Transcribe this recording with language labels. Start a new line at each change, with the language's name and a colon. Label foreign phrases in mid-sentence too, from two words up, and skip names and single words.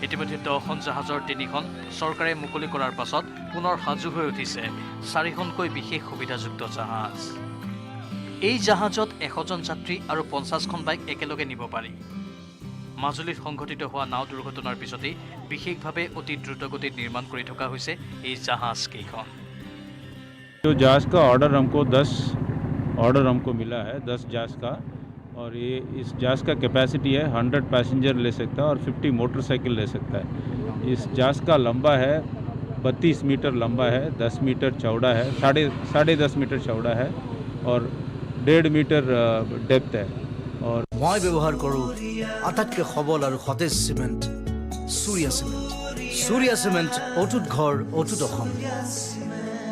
Assamese: ইতিমধ্যে 10খন জাহাজৰ 3খন চৰকাৰে মুকলি কৰাৰ পাছত পুনৰ সাজু হৈ উঠিছে 4খনকৈ বিশেষ সুবিধাযুক্ত জাহাজ। এই জাহাজত 100জন যাত্ৰী আৰু 50খন বাইক একেলগে নিব পাৰি। মাজুলীত সংঘটিত হোৱা নাও দুৰ্ঘটনাৰ পিছতেই বিশেষভাৱে অতি দ্ৰুতগতিত নিৰ্মাণ কৰি থকা হৈছে এই জাহাজ কেইখন।
Hindi: जो जहाज़ का ऑर्डर हमको मिला है 10 जहाज़ का, और ये इस जहाज़ का कैपेसिटी है 100 पैसेंजर ले सकता है और 50 मोटरसाइकिल ले सकता है। इस जहाज़ का लंबा है 32 मीटर लंबा है, 10 मीटर चौड़ा है, साढ़े 10 मीटर चौड़ा है और 1.5 मीटर डेप्थ है। और
Assamese: মই ব্যৱহাৰ কৰোঁ আটাইতকৈ সবল আৰু সতেজ চিমেণ্ট সূৰ্যা চিমেণ্ট। সূৰ্যা চিমেণ্ট অটুট ঘৰ অটুট অসম।